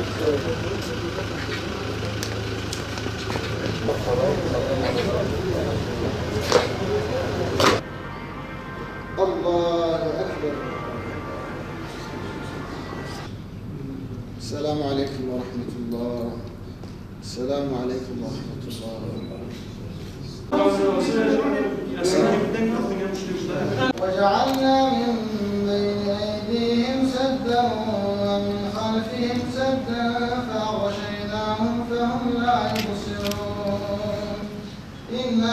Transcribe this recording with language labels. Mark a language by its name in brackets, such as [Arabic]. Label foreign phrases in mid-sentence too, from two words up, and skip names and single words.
[Arabic] الله أكبر. السلام عليكم ورحمة الله. السلام عليكم ورحمة الله. وَجَعَلْنَا مِنْ بَيْنِ أَيْدِيهِمْ سَدًّا وَمِنْ خَلْفِهِمْ سَدًّا فَأَغْشَيْنَاهُمْ فَهُمْ لَا يُبْصِرُونَ إِنَّا